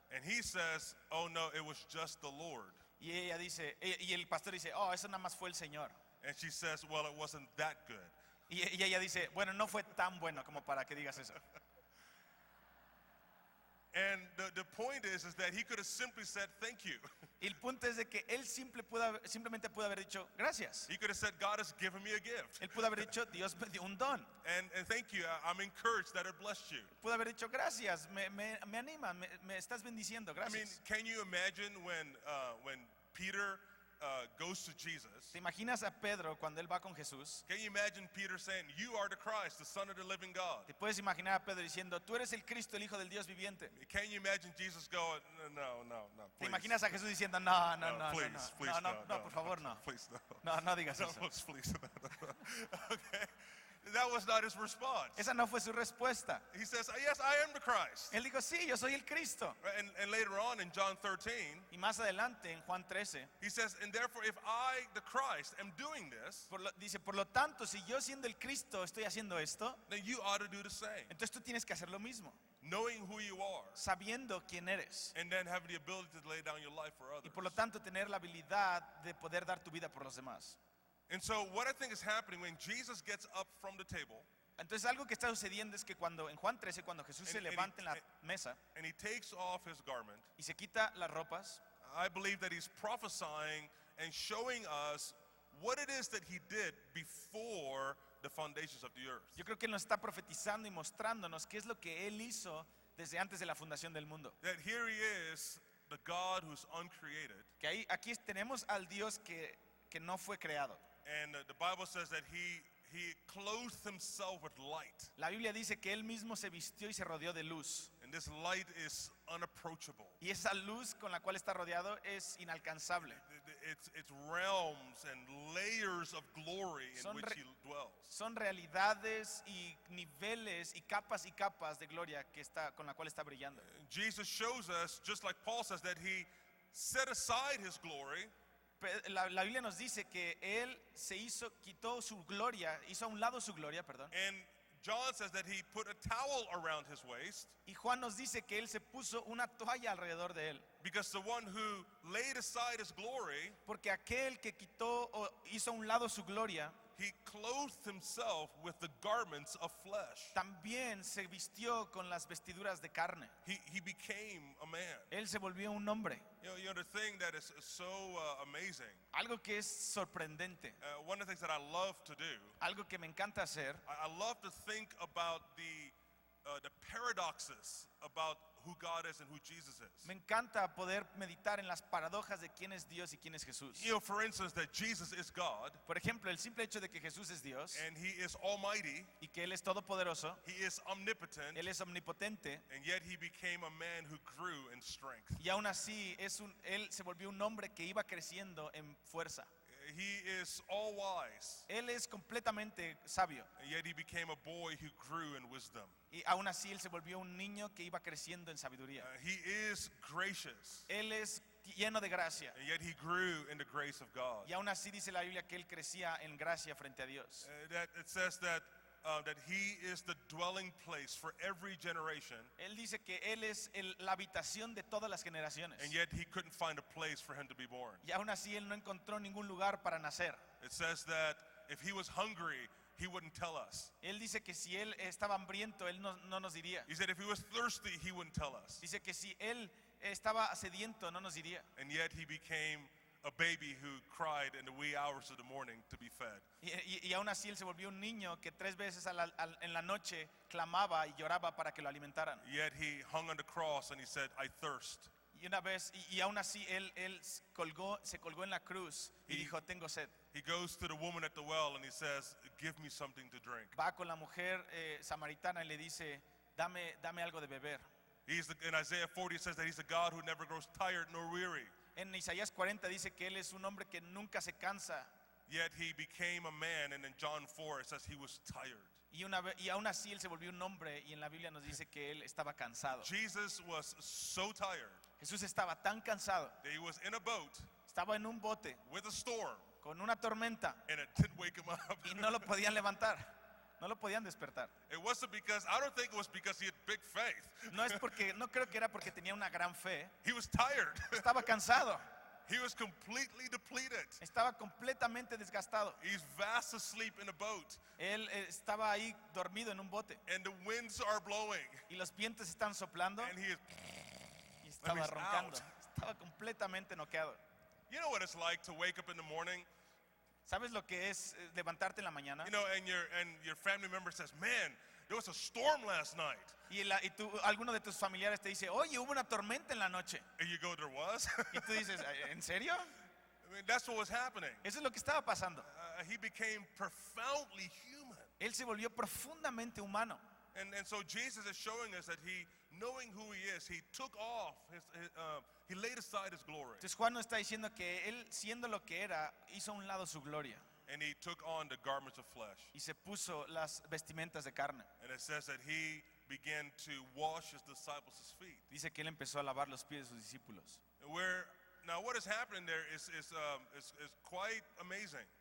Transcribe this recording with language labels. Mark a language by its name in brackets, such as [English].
[English] And he says, "Oh no, it was just the Lord." [Spanish] Y ella dice, y el pastor dice, oh, eso nada más fue el Señor. [English] And she says, "Well, it wasn't that good." [Spanish] Y ella dice, bueno, no fue tan bueno como para que digas eso. [English] And the point is that he could have simply said, "Thank you." [Spanish] Y el punto es de que él simplemente pudo haber dicho, gracias. [English] He could have said, "God has given me a gift." [Spanish] Él pudo haber dicho, Dios me dio un don. [English] And thank you. I'm encouraged that it blessed you. [Spanish] Pudo haber dicho, gracias, me anima, me estás bendiciendo, [English] I mean, [Spanish] gracias. [English] can you imagine when Peter goes to Jesus? [Spanish] ¿Te imaginas a Pedro cuando él va con Jesús? [English] Can you imagine Peter saying, "You are the Christ, the Son of the living God"? [Spanish] ¿Te puedes imaginar a Pedro diciendo, tú eres el Cristo, el Hijo del Dios viviente? [English] Can you imagine Jesus going, "No, [Spanish] ¿Te [English] please. [Spanish] imaginas a Jesús diciendo, no, [English] Please, please, [Spanish] no, por favor, no? [English] Please, no. [Spanish] No digas [English] No, [Spanish] eso. [English] please. Okay. That was not his response. [Spanish] Esa no fue su respuesta. [English] He says, "Yes, I am the Christ." [Spanish] Él dijo, sí, yo soy el Cristo. [English] And later on in John 13, [Spanish] Y más adelante, en Juan 13, [English] he says, "And therefore, if I, the Christ, am doing this, [Spanish] dice, por lo tanto, si yo siendo el Cristo estoy haciendo esto, [English] then you ought to do the same." [Spanish] entonces tú tienes que hacer lo mismo, [English] Knowing who you are, [Spanish] sabiendo quién eres. [English] and then having the ability to lay down your life for [Spanish] Y [English] others. [Spanish] por lo tanto, tener la habilidad de poder dar tu vida por los demás. [English] And so, what I think is happening when Jesus gets up from the table [Spanish] Entonces, algo que está sucediendo es que cuando en Juan 13, cuando Jesús se levanta en la mesa [English] and he takes off his garment, [Spanish] y se quita las ropas, [English] I believe that he's prophesying and showing us what it is that he did before the foundations of the earth. [Spanish] yo creo que Él nos está profetizando y mostrándonos qué es lo que Él hizo desde antes de la fundación del mundo. [English] That here he is, the God who's uncreated, [Spanish] Que aquí tenemos al Dios que no fue creado. [English] and the Bible says that he clothed himself with light, [Spanish] La Biblia dice que Él mismo se vistió y se rodeó de luz. [English] and this light is unapproachable. [Spanish] Y esa luz con la cual está rodeado es inalcanzable. [English] It's realms and layers of glory in [Spanish] Son [English] which re- he dwells. [Spanish] Son realidades y niveles y capas de gloria con la cual está brillando. [English] Jesus shows us, just like Paul says, that he set aside his glory [Spanish] La Biblia nos dice que él quitó su gloria, hizo a un lado su gloria, perdón. [English] and John says that he put a towel around his waist [Spanish] Y Juan nos dice que él se puso una toalla alrededor de él, [English] because the one who laid aside his glory, [Spanish] porque aquel que quitó o hizo a un lado su gloria, [English] he clothed himself with the garments of flesh. [Spanish] también se vistió con las vestiduras de carne. [English] He became a man. [Spanish] Él se volvió un hombre, [English] You know the thing that is so amazing. [Spanish] algo que es sorprendente, [English] One of the things that I love to do, [Spanish] algo que me encanta hacer. [English] I love to think about the paradoxes about who God is and who Jesus is. [Spanish] Me encanta poder meditar en las paradojas de quién es Dios y quién es Jesús. [English] You know, for instance, that Jesus is God [Spanish] Por ejemplo, el simple hecho de que Jesús es Dios [English] and he is almighty, [Spanish] y que Él es todopoderoso, [English] he is omnipotent, [Spanish] Él es omnipotente, [English] and yet he became a man who grew in strength. [Spanish] y aún así Él se volvió un hombre que iba creciendo en fuerza. [English] He is all wise, [Spanish] Él es completamente sabio [English] and yet he became a boy who grew in wisdom. [Spanish] y aún así Él se volvió un niño que iba creciendo en sabiduría. [English] He is gracious, [Spanish] Él es lleno de gracia [English] and yet he grew in the grace of God. [Spanish] y aún así dice la Biblia que Él crecía en gracia frente a Dios. [English] That it says that he is the dwelling place for every generation, [Spanish] Él dice que Él es la habitación de todas las generaciones [English] and yet he couldn't find a place for him to be born. [Spanish] y aún así Él no encontró ningún lugar para nacer. [English] It says that if he was hungry, he wouldn't tell us. [Spanish] Él dice que si Él estaba hambriento, Él no nos diría. [English] He said if he was thirsty, he wouldn't tell us. [Spanish] Dice que si Él estaba sediento, no nos diría. [English] And yet he became a baby who cried in the wee hours of the morning to be fed. [Spanish] Y aún así Él se volvió un niño que 3 veces en la noche clamaba y lloraba para que lo alimentaran. [English] Yet he hung on the cross and he said, I thirst. [Spanish] Y aún así Él se colgó en la cruz y Y- dijo, tengo sed. [English] He goes to the woman at the well and he says, give me something to drink. [Spanish] Va con la mujer samaritana y le dice, dame algo de beber. [English] In Isaiah 40 it says that he's a God who never grows tired nor weary. [Spanish] En Isaías 40 dice que Él es un hombre que nunca se cansa. [English] Yet he became a man, and in John 4 it says he was tired. [Spanish] Y aún así Él se volvió un hombre y en la Biblia nos dice que Él estaba cansado. [English] Jesus was so tired [Spanish] Jesús estaba tan cansado, [English] that he was in a boat [Spanish] estaba en un bote [English] with a storm, [Spanish] con una tormenta [English] and it didn't wake him up. [Spanish] y no lo podían levantar, no lo podían despertar. [English] It wasn't because, I don't think it was because he had big faith. [Spanish] No creo que era porque tenía una gran fe, [English] He was tired. [Spanish] estaba cansado, [English] He was completely depleted. [Spanish] estaba completamente desgastado. [English] He's fast asleep in a boat, [Spanish] Él estaba ahí dormido en un bote [English] and the winds are blowing, [Spanish] y los vientos están soplando [English] and he is. [Spanish] y estaba [English] he's [Spanish] roncando, [English] out. [Spanish] estaba completamente noqueado. [English] You know what it's like to wake up in the morning, [Spanish] ¿Sabes lo que es levantarte en la mañana? [English] you know, and your family member says, "Man, there was a storm last night," [Spanish] Alguno de tus familiares te dice, oye, hubo una tormenta en la noche. [English] and you go, "There was." [Spanish] Y tú dices, ¿en serio? [English] I mean, that's what was happening. [Spanish] Eso es lo que estaba pasando. [English] He became profoundly human, [Spanish] Él se volvió profundamente humano. [English] and so Jesus is showing us that he, knowing who he is, he took off he laid aside his glory, [Spanish] Entonces Juan nos está diciendo que él, siendo lo que era, hizo a un lado su gloria [English] and he took on the garments of flesh. [Spanish] y se puso las vestimentas de carne. [English] And it says that he began to wash his disciples' feet. [Spanish] Dice que él empezó a lavar los pies de sus discípulos. [English] Now what is happening there is quite amazing,